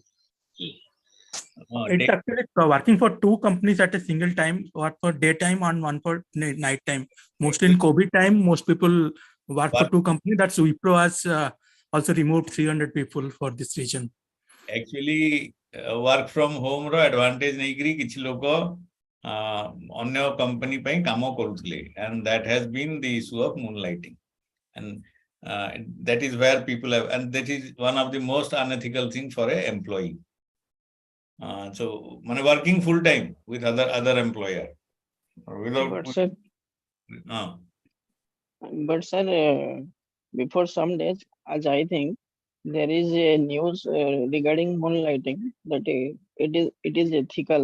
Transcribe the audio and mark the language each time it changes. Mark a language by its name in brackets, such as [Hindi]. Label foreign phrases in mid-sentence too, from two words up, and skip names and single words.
[English] It's actually working for two companies at a single time, one for daytime and one for night time. Mostly in COVID time, most people work for two companies. That's Wipro has also removed 300 people for this region. Actually, work from home [Odia] ro advantage ନେଇକରି କିଛି ଲୋକ ଅନ୍ୟ company ପାଇଁ କାମ କରୁଥିଲେ, [English] and that has been the issue of moonlighting, and that is where people have, and that is one of the most unethical thing for a employee. So working full time with other employer But sir, before some days, as I think, there is a news regarding moonlighting that it is ethical.